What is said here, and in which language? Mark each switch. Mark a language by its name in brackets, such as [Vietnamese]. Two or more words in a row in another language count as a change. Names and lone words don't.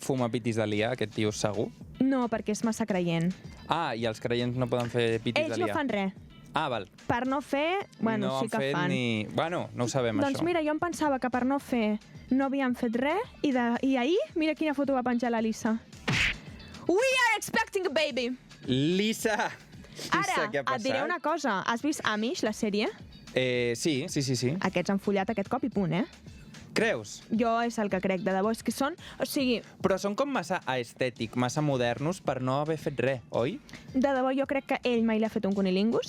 [Catalan] Fuma pitis de lia, aquest tio, segur? No, perquè és massa creient. Ah, i els creients no poden fer pitis de lia? Ells no fan res. Ah, val. Per no fer, bueno, no sí que fan. Bueno, no ho sabem, doncs això. Doncs mira, jo em pensava que per no fer no havien fet res, i ahir, mira quina foto va penjar la Lisa. [English] We are expecting a baby! [Catalan] Lisa! Ara, què ha passat? et diré una cosa. Has vist Amish, la sèrie? Sí. Aquests han follat aquest cop i punt, Creus? Jo és el que crec, de debò. És que són... O sigui... Però són com massa aestètic, massa modernos per no haver fet res, oi? De debò, jo crec que ell mai l'ha fet un cunilingus.